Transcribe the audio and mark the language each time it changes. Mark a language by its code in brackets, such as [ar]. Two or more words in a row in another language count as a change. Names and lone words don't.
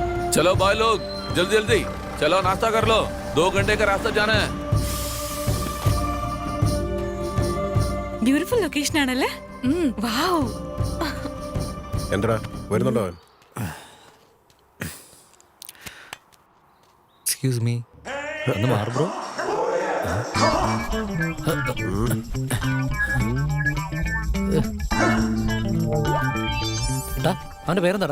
[hi] चलो भाई लोग जल्दी जल्दी चलो नाश्ता कर लो 2 घंटे का रास्ता जाना है [en] beautiful location [ml] ആണല്ലേ? വാവ്. എന്താ വരുന്നുണ്ടോ അവൻ? [en] excuse me, [ml] ഒന്ന് മാറ് ബ്രോ. അവന്റെ പേരെന്താടാ?